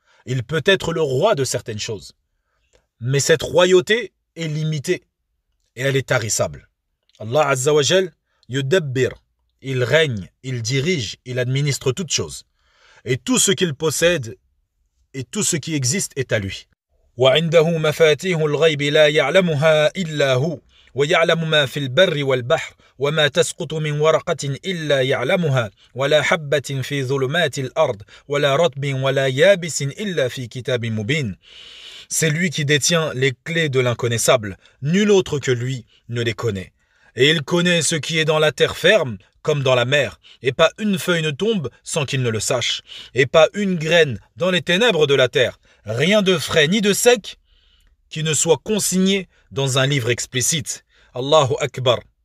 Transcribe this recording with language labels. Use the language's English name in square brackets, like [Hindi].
[French] Il peut être le roi de certaines choses. Mais cette royauté est limitée. Et elle est tarissable. [Arabic] Allah Azza wa Jal, yudabbir. [French] Il règne, il dirige, il administre toutes choses. Et tout ce qu'il possède et tout ce qui existe est à lui. [Arabic] وعنده مفاتيح الغيب لا يعلمها إلا هو ويعلم ما في البر والبحر وما تسقط من ورقة إلا يعلمها ولا حبة في ظلمات الأرض ولا رطب ولا يابس إلا في كتاب مبين. [French] C'est lui qui détient les clés de l'inconnaissable. Nul autre que lui ne les connaît. Et il connaît ce qui est dans la terre ferme comme dans la mer. Et pas une feuille ne tombe sans qu'il ne le sache. Et pas une graine dans les ténèbres de la terre. Rien de frais ni de sec qui ne soit consigné dans un livre explicite. Allahu Akbar.